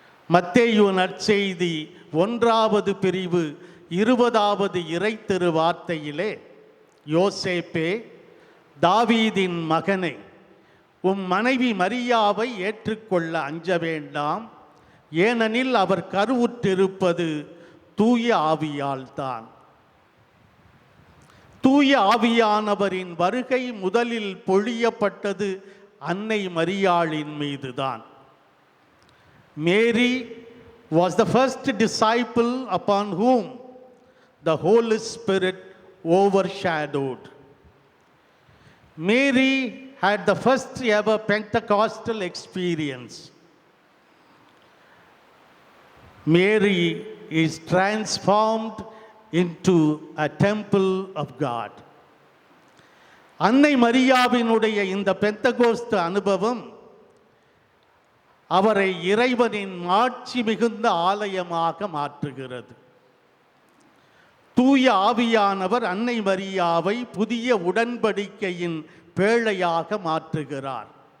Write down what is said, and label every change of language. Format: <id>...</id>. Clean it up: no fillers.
<ta>மத்தேயு நற்செய்தி 1வது பிரிவு 20வது இறை திருவார்த்தையிலே, யோசேப்பே, தாவீதின் மகனே, உம் மனைவி மரியாவை ஏற்றுக்கொள்ள அஞ்ச வேண்டாம், ஏனெனில் அவர் கருவுற்றிருப்பது தூய ஆவியால்தான். தூய ஆவியானவரின் வருகை முதலில் பொழியப்பட்டது அன்னை மரியாளின் மீதுதான். மேரி</ta> <en>was the first disciple upon whom the Holy Spirit overshadowed. Mary had the first ever Pentecostal experience. Mary is transformed into a temple of God.</en> <ta>அன்னை மரியாவினுடைய இந்த பெந்தகோஸ்து அனுபவம் அவரை இறைவனின் மாட்சி மிகுந்த ஆலயமாக மாற்றுகிறது. தூய ஆவியானவர் அன்னை மரியாவை புதிய உடன்படிக்கையின் பேழையாக மாற்றுகிறார்.</ta>